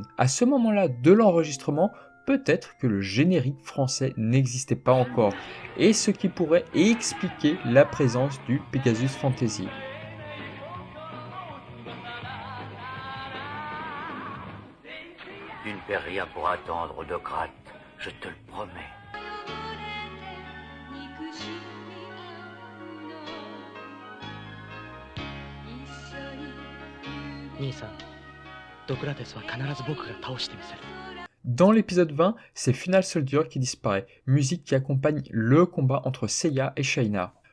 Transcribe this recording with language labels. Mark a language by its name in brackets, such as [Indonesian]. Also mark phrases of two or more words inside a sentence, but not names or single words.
[French] À ce moment-là de l'enregistrement, peut-être que le générique français n'existait pas encore, et ce qui pourrait expliquer la présence du Pegasus Fantasy. Tu ne perds rien pour attendre, Dokrate, je te le promets. [Japanese] 兄さん、ドクラテスは必ず僕が倒してみせる。 [French] Dans l'épisode 20, c'est Final Soldier qui disparaît, musique qui accompagne le combat entre Seiya et Shaina.